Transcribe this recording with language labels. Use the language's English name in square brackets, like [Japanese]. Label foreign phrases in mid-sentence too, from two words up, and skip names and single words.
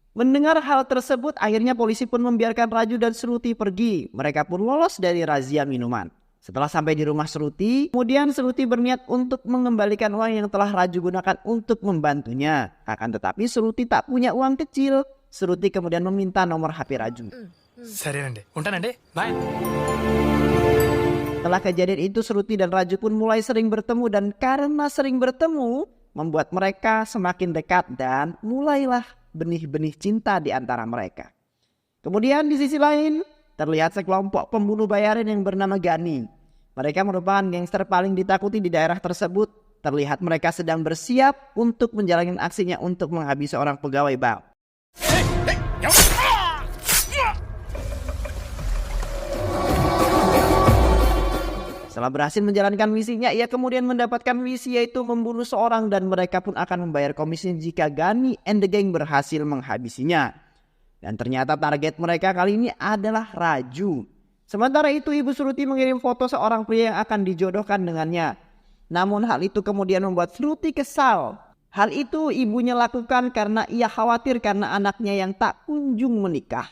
[Indonesian] Mendengar hal tersebut, akhirnya polisi pun membiarkan Raju dan Shruti pergi. Mereka pun lolos dari razia minuman. Setelah sampai di rumah Shruti, kemudian Shruti berniat untuk mengembalikan uang yang telah Raju gunakan untuk membantunya. Akan tetapi Shruti tak punya uang kecil. Shruti kemudian meminta nomor HP Raju. [Telugu] సరేనండి, ఉంటానండి, బాయ్. [Indonesian] Setelah kejadian itu Shruti dan Raju pun mulai sering bertemu dan karena sering bertemu membuat mereka semakin dekat dan mulailah benih-benih cinta di antara mereka. Kemudian di sisi lain terlihat sekelompok pembunuh bayaran yang bernama Gani. Mereka merupakan gangster paling ditakuti di daerah tersebut. Terlihat mereka sedang bersiap untuk menjalankan aksinya untuk menghabisi seorang pegawai bank. Setelah berhasil menjalankan misinya, ia kemudian mendapatkan misi yaitu membunuh seorang dan mereka pun akan membayar komisi jika Gani [English] and the gang [Indonesian] berhasil menghabisinya. Dan ternyata target mereka kali ini adalah Raju. Sementara itu ibu Shruti mengirim foto seorang pria yang akan dijodohkan dengannya. Namun hal itu kemudian membuat Shruti kesal. Hal itu ibunya lakukan karena ia khawatir karena anaknya yang tak kunjung menikah.